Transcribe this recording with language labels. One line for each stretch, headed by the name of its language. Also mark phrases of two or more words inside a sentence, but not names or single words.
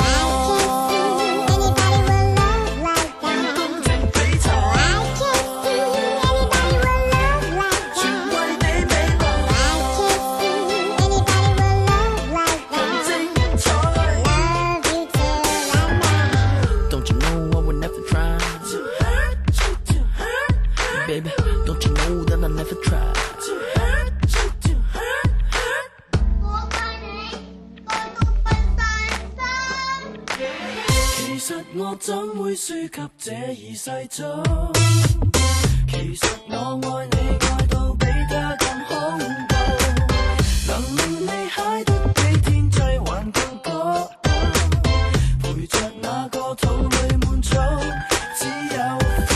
Cantonese: 要公正比賽，全為你未來更精彩。
English: Don't you know I would never try to hurt you, to hurt, baby? Don't you know that I never try to hurt you, to hurt?
Cantonese: 其實我怎會輸給這二世祖？其實我愛你愛到比他更恐怖，能令你嗨得比天際還更高，陪着那個肚裏滿足，只有苦。